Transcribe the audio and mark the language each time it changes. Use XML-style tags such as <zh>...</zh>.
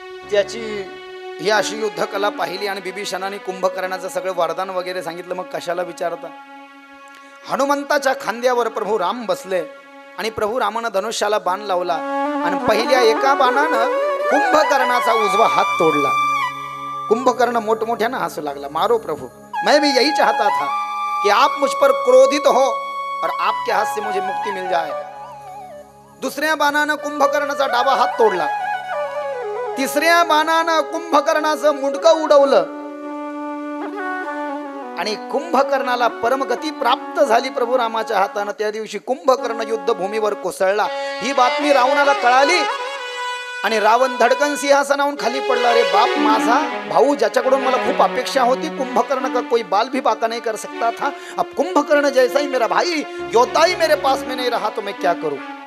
<mr>त्याची ही अशी युद्धकला पाहिली आणि बिभीषणाने कुंभकर्णाचं सगळं वरदान वगैरे सांगितलं. मग कशाला विचारता. हनुमंताच्या खांद्यावर प्रभू राम बसले आणि प्रभू रामानं धनुष्याला बाण लावला आणि पहिल्या एका बाणानं कुंभकर्णाचा उजवा हात तोडला. कुंभकर्ण मोठमोठ्यानं हसू लागला.</mr> <hi>मारो प्रभु, मैं भी यही चाहता था कि आप मुझ पर क्रोधित हो और आपके हाथ से मुझे मुक्ति मिल जाए.</hi> <mr>दुसऱ्या बाणानं कुंभकर्णाचा डावा हात तोडला. तिसऱ्या बाणानं कुंभकर्णाचं मुंडकं उडवलं आणि कुंभकर्णाला परमगती प्राप्त झाली प्रभू रामाच्या हातानं. त्या दिवशी कुंभकर्ण युद्धभूमीवर कोसळला. ही बातमी रावणाला कळाली आणि रावण धडकन सिंहासनावरून खाली पडला. अरे बाप, माझा भाऊ ज्याच्याकडून मला खूप अपेक्षा होती,</mr> <hi>कुंभकर्ण का कोई बाल भी बाका नहीं कर सकता था, अब कुंभकर्ण जैसा ही मेरा भाई योद्धा ही मेरे पास में नहीं रहा तो मैं क्या करूं.</hi>